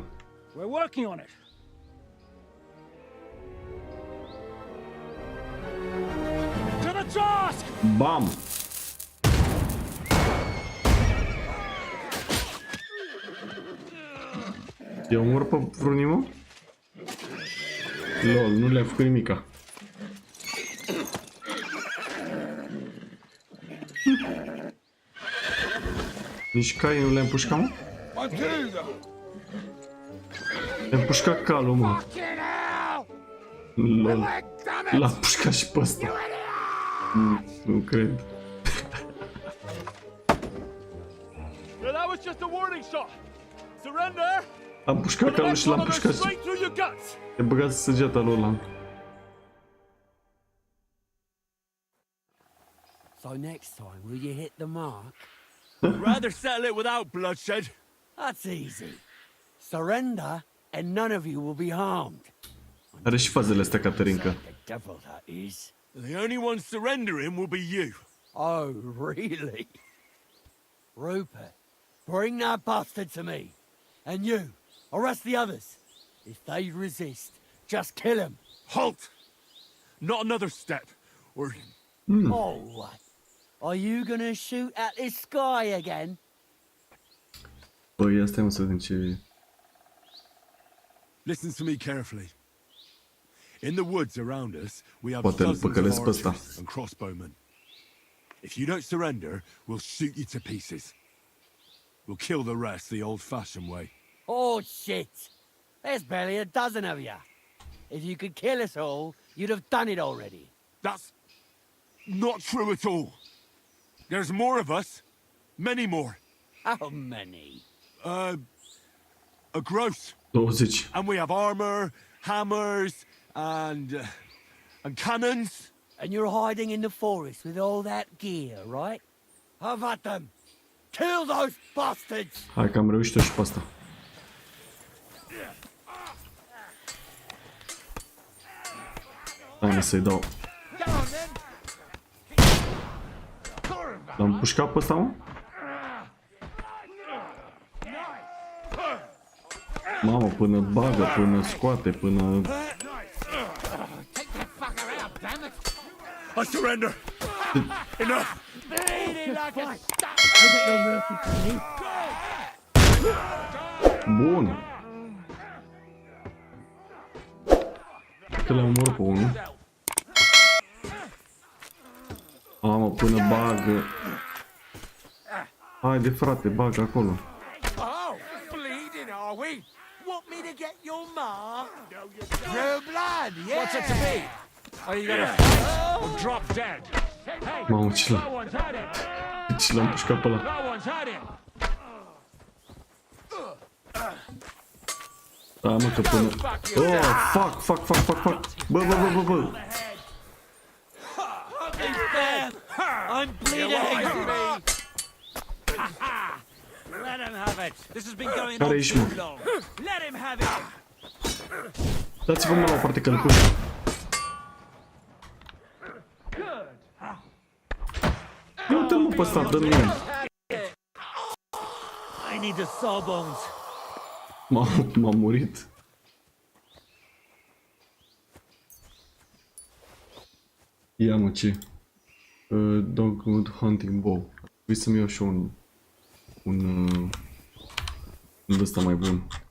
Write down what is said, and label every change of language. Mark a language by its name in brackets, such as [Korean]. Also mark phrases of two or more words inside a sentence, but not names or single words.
[English] We're working on it. To the task! [Romanian] Bam! I-a omor pe vreunii, mă? Lol, nu le-am făcut nimica. Nici cai nu le-am pușcat, mă? Le-am pușcat calul, mă. Lol. L-am pușcat și pe ăsta. Nu cred. Am pușcat calul și l-am pușcat și... E băgat săgeata lui ăla. [English] So next time, will you hit the mark? I'd rather settle it without bloodshed. That's easy. Surrender, and none of you will be harmed. [Romanian] Are și fazele astea, Caterinca. [English] The devil, that is. The only one surrendering will be you. Oh, really? Rupert, bring that bastard to me. And you, arrest the others. If they resist, just kill him. Halt! Not another step, or... Oh, what? Are you gonna shoot at this sky again? [Romanian] Păi, ia stai, mă, să vedem ce... [English] Listen to me carefully. In the woods around us, we have [Romanian] Poate îl [English] dozens [Romanian] păcălesc [English] of [Romanian] pe ăsta. [English] archers and crossbowmen. If you don't surrender, we'll shoot you to pieces. We'll kill the rest the old-fashioned way. Oh, shit! There's barely a dozen of you. If you could kill us all, you'd have done it already. That's not true at all. There's more of us. Many more. How many? A gross. 20. And we have armor, hammers, and cannons. And you're hiding in the forest with all that gear, right? Have at them! Kill those bastards! [Romanian] Hai că am reușit-o și pe asta. Hai, mă, să-i dau. L-am pușcat pe ăsta, mă? Mamă, până bagă, până scoate, până... [English] I surrender. Enough. [Romanian] Bun. Că l-am omorât pe unul. Mamă, până bagă. Haide, frate, bagă acolo. [English] Oh, bleeding, are we? Want me to get your mark? True blood, yeah! What's it to be? Are you gonna or drop dead? [Romanian] Mamă, ce l-am pușcat pe ăla. Da, mă, că până... [English] Oh, fuck. [Romanian] Bă. [English] I'm bleeding! Let him have it! This has been going on too long! Let him have it! [Romanian] Dați-vă mă la o parte călcuș. Ia uite mă pe ăsta, dă-mi mie. [English] I need the sawbones! [Romanian] M-a murit. Ia mă, ce? Dogwood Hunting Bow. Trebuie să-mi iau și un ăsta mai bun.